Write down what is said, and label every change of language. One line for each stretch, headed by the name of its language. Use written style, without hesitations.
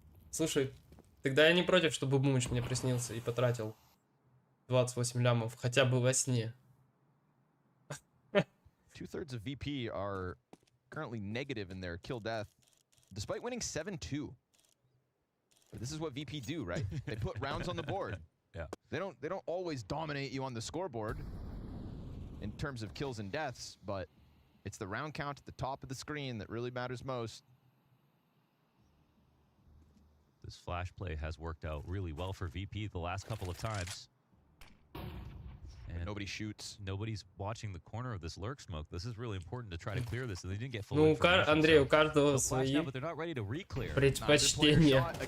Russian: Слушай, тогда я не против, чтобы Бумыч мне приснился и потратил 28 лямов, хотя бы во сне.
English: 2/3 of VP are currently negative in their kill death, despite winning 7-2. But this is what VP do, right? They put rounds on the board. Yeah. They don't always dominate you on the scoreboard in terms of kills and deaths, but it's the round count at the top of the screen that really matters most. This flash play has worked out really well for VP the last couple of times. And nobody shoots. Nobody's watching the corner of this lurk smoke. This is really important to try to clear this, and they didn't get full.
Russian: Ну, Андрей, у каждого свои предпочтения.